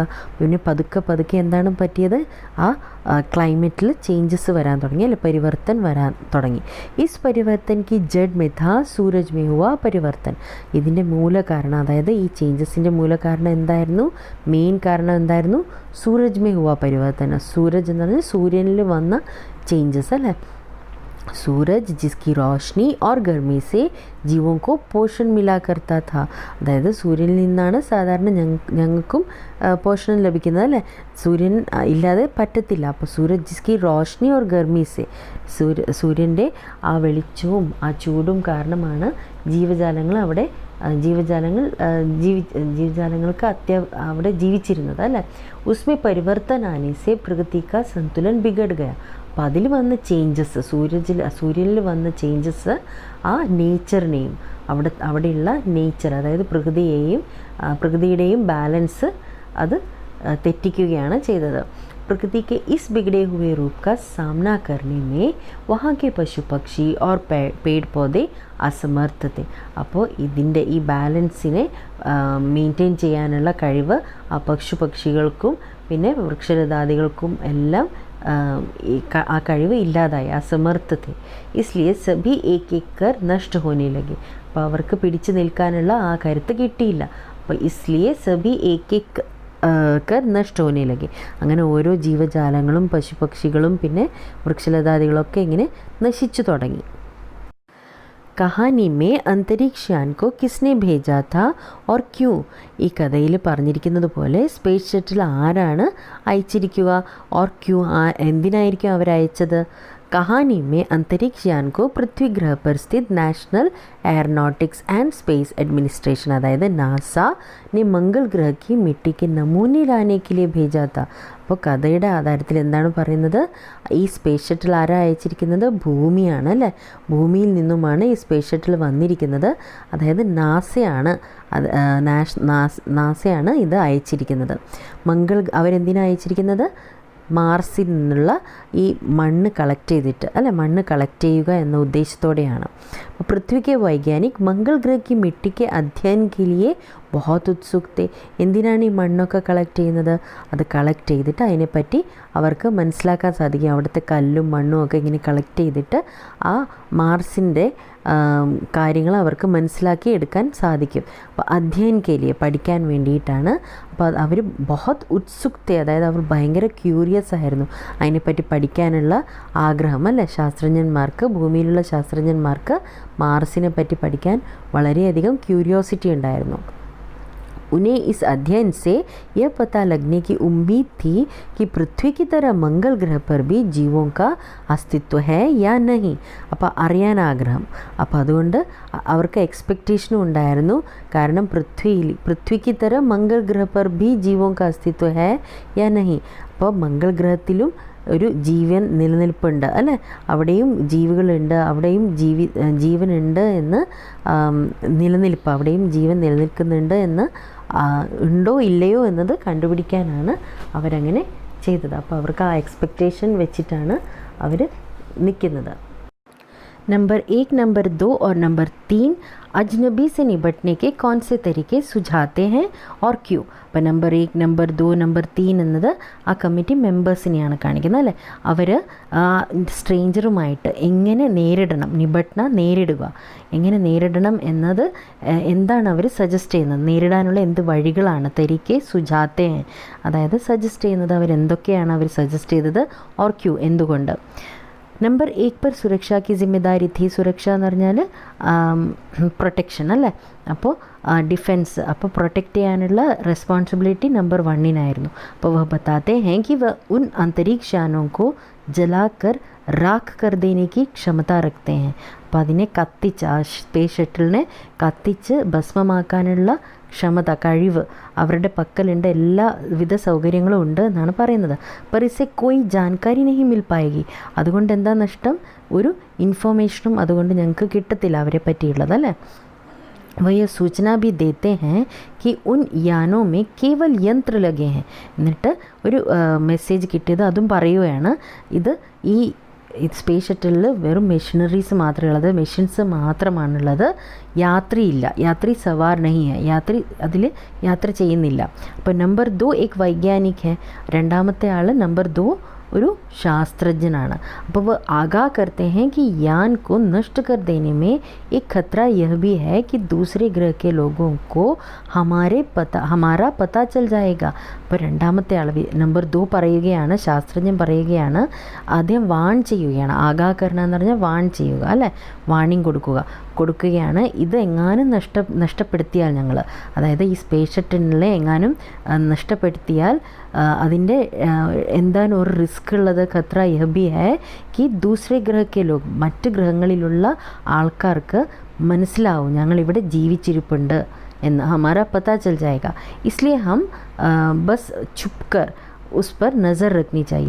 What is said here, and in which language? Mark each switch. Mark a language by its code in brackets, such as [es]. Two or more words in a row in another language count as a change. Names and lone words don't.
[ml] പിന്നെ പതുക്കെ എന്താണ് പറ്റിയത്, ആ ക്ലൈമറ്റിൽ ചേഞ്ചസ് വരാൻ തുടങ്ങി അല്ലെ, പരിവർത്തൻ വരാൻ തുടങ്ങി. [hi] इस परिवर्तन की जड़ में था सूरज में हुआ परिवर्तन. [ml] ഇതിൻ്റെ മൂലകാരണം, അതായത് ഈ ചേഞ്ചസിൻ്റെ മൂലകാരണം എന്തായിരുന്നു, മെയിൻ കാരണം എന്തായിരുന്നു, [hi] सूरज में हुआ परिवर्तन. [ml] സൂരജ് എന്ന് പറഞ്ഞാൽ സൂര്യനിൽ വന്ന ചേഞ്ചസ് അല്ലേ. [hi] सूरज जिसकी रोशनी और गर्मी से जीवों को पोषण मिला करता था. [ml] അതായത് സൂര്യനിൽ നിന്നാണ് സാധാരണ ഞങ്ങൾക്കും പോഷണം ലഭിക്കുന്നത് അല്ലേ, സൂര്യൻ ഇല്ലാതെ പറ്റത്തില്ല. അപ്പോൾ [hi] सूरज जिसकी रोशनी और गर्मी से, [ml] സൂര്യൻ്റെ ആ വെളിച്ചവും ആ ചൂടും കാരണമാണ് ജീവജാലങ്ങൾക്ക് അവിടെ ജീവിച്ചിരുന്നത് അല്ലേ. [hi] उसमें परिवर्तन आने से प्रकृति का संतुलन बिगड़ गया. [ml] അപ്പോൾ അതിൽ വന്ന ചേഞ്ചസ്, സൂര്യനിൽ വന്ന ചേഞ്ചസ് ആ നേച്ചറിനെയും അവിടെയുള്ള നേച്ചർ, അതായത് പ്രകൃതിയുടെയും ബാലൻസ് അത് തെറ്റിക്കുകയാണ് ചെയ്തത്. [hi] प्रकृति के इस बिगड़े हुए रूप का सामना करने में वहाँ के पशु पक्षी और पेड़ पौधे असमर्थ थे. [ml] അപ്പോൾ ഇതിൻ്റെ ഈ ബാലൻസിനെ മെയിൻറ്റെയിൻ ചെയ്യാനുള്ള കഴിവ് ആ പക്ഷികൾക്കും പിന്നെ വൃക്ഷലതാദികൾക്കും എല്ലാം ആ കഴിവ് ഇല്ലാതായി, [hi] असमर्थ थे. इसलिए सभी एक कर नष्ट होने लगे. [ml] അപ്പോൾ അവർക്ക് പിടിച്ചു നിൽക്കാനുള്ള ആ കരുത്ത് കിട്ടിയില്ല. [hi] അപ്പോൾ इसलिए सभी एक कर नष्ट होने लगे. [ml] അങ്ങനെ ഓരോ ജീവജാലങ്ങളും പശുപക്ഷികളും പിന്നെ വൃക്ഷലതാദികളൊക്കെ ഇങ്ങനെ നശിച്ചു തുടങ്ങി. [hi] कहानी में अंतरिक्ष यान को किसने भेजा था और क्यों. [ml] ഈ കഥയിൽ പറഞ്ഞിരിക്കുന്നത് പോലെ സ്പേസ് ഷട്ടിൽ ആരാണ് അയച്ചിരിക്കുക, [hi] और क्यों, [ml] എന്തിനായിരിക്കും അവരയച്ചത്. [hi] कहानी में अंतरिक्ष यान को पृथ्वी ग्रह पर स्थित नेशनल एयरोनॉटिक्स एंड स्पेस एडमिनिस्ट्रेशन, अदायद नासा ने मंगल ग्रह की मिट्टी के नमूने लाने के लिए भेजा था. [ml] അപ്പോൾ കഥയുടെ ആധാരത്തിൽ എന്താണ് പറയുന്നത്, ഈ സ്പേസ് ഷട്ടിൽ ആരാ അയച്ചിരിക്കുന്നത്, ഭൂമിയാണ് അല്ലേ, ഭൂമിയിൽ നിന്നുമാണ് ഈ സ്പേസ് ഷട്ടിൽ വന്നിരിക്കുന്നത്. അതായത് നാസയാണ് ഇത് അയച്ചിരിക്കുന്നത്. അവരെന്തിനാണ് അയച്ചിരിക്കുന്നത്, മാർസിൽ നിന്നുള്ള ഈ മണ്ണ് കളക്ട് ചെയ്തിട്ട് അല്ലെ, മണ്ണ് കളക്ട് ചെയ്യുക എന്ന ഉദ്ദേശത്തോടെയാണ്. [hi] पृथ्वी के वैज्ञानिक मंगल ग्रह की मिट्टी के अध्ययन के लिए बहुत उत्सुक थे. [ml] എന്തിനാണ് ഈ മണ്ണൊക്കെ കളക്ട് ചെയ്യുന്നത്? അത് കളക്ട് ചെയ്തിട്ട് അതിനെപ്പറ്റി അവർക്ക് മനസ്സിലാക്കാൻ സാധിക്കും. അവിടുത്തെ കല്ലും മണ്ണും ഒക്കെ ഇങ്ങനെ കളക്ട് ചെയ്തിട്ട് ആ മാർസിൻ്റെ കാര്യങ്ങൾ അവർക്ക് മനസ്സിലാക്കി എടുക്കാൻ സാധിക്കും. അപ്പോൾ [hi] अध्ययन के लिए [ml] പഠിക്കാൻ വേണ്ടിയിട്ടാണ്. അപ്പോൾ അവർ [hi] बहुत उत्सुक थे, [ml] അതായത് അവർ ഭയങ്കര ക്യൂരിയസ് ആയിരുന്നു, അതിനെപ്പറ്റി പഠിക്കാനുള്ള ആഗ്രഹം അല്ലേ ശാസ്ത്രജ്ഞന്മാർക്ക്, ഭൂമിയിലുള്ള ശാസ്ത്രജ്ഞന്മാർക്ക് മാർസിനെ പറ്റി പഠിക്കാൻ വളരെയധികം ക്യൂരിയോസിറ്റി ഉണ്ടായിരുന്നു. [hi] उन्हें इस अध्ययन से यह पता लगने की उम्मीद थी कि पृथ्वी की तरह मंगल ग्रह पर भी जीवों का अस्तित्व है या नहीं. [ml] അപ്പോൾ അറിയാൻ ആഗ്രഹം. അപ്പോൾ അതുകൊണ്ട് അവർക്ക് എക്സ്പെക്റ്റേഷനും ഉണ്ടായിരുന്നു. [hi] കാരണം पृथ्वी की तरह मंगल ग्रह पर भी जीवों का अस्तित्व है या नहीं. [ml] അപ്പോൾ മംഗൾ ഗ്രഹത്തിലും ഒരു ജീവൻ നിലനിൽപ്പുണ്ട് അല്ലേ, അവിടെയും ജീവികളുണ്ട്, അവിടെയും ജീവനുണ്ട് എന്ന് നിലനിൽപ്പ്, അവിടെയും ജീവൻ നിലനിൽക്കുന്നുണ്ട് എന്ന് ഉണ്ടോ ഇല്ലയോ എന്നത് കണ്ടുപിടിക്കാനാണ് അവരങ്ങനെ ചെയ്തത്. അപ്പോൾ അവർക്ക് ആ എക്സ്പെക്റ്റേഷൻ വെച്ചിട്ടാണ് അവർ നിൽക്കുന്നത്. [hi] नंबर 1, नंबर 2 और नंबर 3 अजनबी से निपटने के कौन से तरीके सुझाते हैं और क्यों. [ml] അപ്പോൾ നമ്പർ 1, നമ്പർ 2, നമ്പർ 3 എന്നത് ആ കമ്മിറ്റി മെമ്പേഴ്സിനെയാണ് കാണിക്കുന്നത് അല്ലേ. അവർ സ്ട്രേഞ്ചറുമായിട്ട് എങ്ങനെ നേരിടണം, നേരിടുക, എങ്ങനെ നേരിടണം എന്നത് എന്താണ് അവർ സജസ്റ്റ് ചെയ്യുന്നത്, നേരിടാനുള്ള എന്ത് വഴികളാണ് [hi] तरीके सुझाते, [ml] അതായത് സജസ്റ്റ് ചെയ്യുന്നത് അവരെന്തൊക്കെയാണ് അവർ സജസ്റ്റ് ചെയ്തത്, [hi] और क्यों [ml] എന്തുകൊണ്ട്. [hi] നമ്പർ 1 पर സുരക്ഷ की जिम्मेदारी थी. [ml] സുരക്ഷ എന്ന് പറഞ്ഞാൽ പ്രൊട്ടക്ഷൻ അല്ലേ. അപ്പോൾ ഡിഫെൻസ്, അപ്പോൾ പ്രൊട്ടക്റ്റ് ചെയ്യാനുള്ള റെസ്പോൺസിബിലിറ്റി നമ്പർ 1-നായിരുന്നു. [hi] അപ്പോൾ വह बताते हैं कि वह उन अंतरिक्ष यानों को जलाकर राख कर देने की क्षमता रखते हैं. [ml] അപ്പോൾ അതിനെ കത്തിച്ച്, ആ സ്പേസ് ഷട്ടിലിനെ കത്തിച്ച് ഭസ്മമാക്കാനുള്ള ക്ഷമത, കഴിവ് അവരുടെ പക്കലുണ്ട്, എല്ലാവിധ സൗകര്യങ്ങളും ഉണ്ട് എന്നാണ് പറയുന്നത്. [hi] पर इससे कोई जानकारी नहीं मिल पाएगी. [ml] അതുകൊണ്ട് എന്താ നഷ്ടം, ഒരു ഇൻഫോർമേഷനും അതുകൊണ്ട് ഞങ്ങൾക്ക് കിട്ടത്തില്ല അവരെ പറ്റിയുള്ളത് അല്ലേ. [hi] वह यह सूचना भी देते हैं कि उन यानों में केवल यंत्र लगे हैं. [ml] എന്നിട്ട് ഒരു മെസ്സേജ് കിട്ടിയത് അതും പറയുകയാണ്, ഇത് ഈ സ്പേസ് ഷട്ടിലിൽ വെറും മെഷീനറീസ് മാത്രമേ ഉള്ളത്, മെഷീൻസ് മാത്രമാണുള്ളത്, യാത്രയില്ല, [hi] यात्री सवार नहीं है, [ml] അതിൽ യാത്ര ചെയ്യുന്നില്ല. [hi] അപ്പോൾ നമ്പർ 2 एक वैज्ञानिक है. [ml] രണ്ടാമത്തെ ആൾ നമ്പർ 2 ഒരു शास्त्रज्ञനാണ്. [hi] അപ്പോൾ वह आगाह करते हैं कि यान को नष्ट कर देने में एक खतरा यह भी है कि दूसरे ग्रह के लोगों को हमारा पता चल जाएगा. [ml] അപ്പോൾ രണ്ടാമത്തെ ആൾ നമ്പർ 2 പറയുകയാണ്, ശാസ്ത്രജ്ഞൻ പറയുകയാണ്, ആദ്യം വാൺ ചെയ്യുകയാണ്, ആഗാഹകരണം എന്ന് പറഞ്ഞാൽ വാൺ ചെയ്യുക അല്ലേ, വാണിംഗ് കൊടുക്കുകയാണ്. ഇത് എങ്ങാനും നഷ്ടപ്പെടുത്തിയാൽ ഞങ്ങൾ, അതായത് ഈ സ്പേസ് ഷട്ടിലിനെ എങ്ങാനും നഷ്ടപ്പെടുത്തിയാൽ അതിൻ്റെ എന്താണ് ഒരു റിസ്ക് ഉള്ളത്, [hi] खतरा यह भी है कि दूसरे ग्रह के लोग, [ml] മറ്റ് ഗ്രഹങ്ങളിലുള്ള ആൾക്കാർക്ക് മനസ്സിലാവും ഞങ്ങളിവിടെ ജീവിച്ചിരിപ്പുണ്ട് എന്ന്, [hi] हमारा पता चल जाएगा, इसलिए हम बस छुपकर उस पर नज़र रखनी चाहिए.